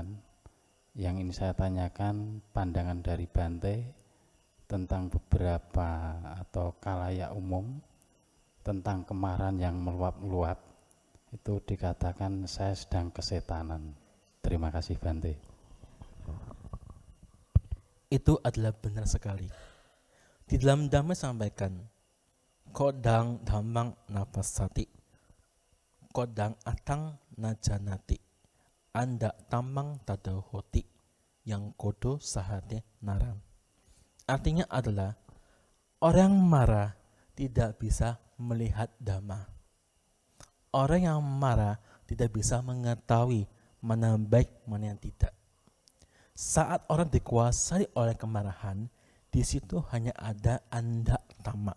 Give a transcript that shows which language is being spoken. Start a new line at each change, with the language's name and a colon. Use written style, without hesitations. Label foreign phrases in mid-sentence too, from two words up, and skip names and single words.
Indonesian: Yang ingin saya tanyakan pandangan dari Bante tentang beberapa atau khalayak umum tentang kemarahan yang meluap-luap. Itu dikatakan saya sedang kesetanan. Terima kasih Bante. Itu adalah benar sekali. Di dalam Dhamma sampaikan,
Pali: kodang dhammang napasati, kodang atang najanati, anda tamang tadahoti, yang kodo sahate narang.
Indonesian: Artinya adalah orang marah tidak bisa melihat Dhamma. Orang yang marah tidak bisa mengetahui mana baik, mana yang tidak. Saat orang dikuasai oleh kemarahan, di situ hanya ada
Pali: anda tama.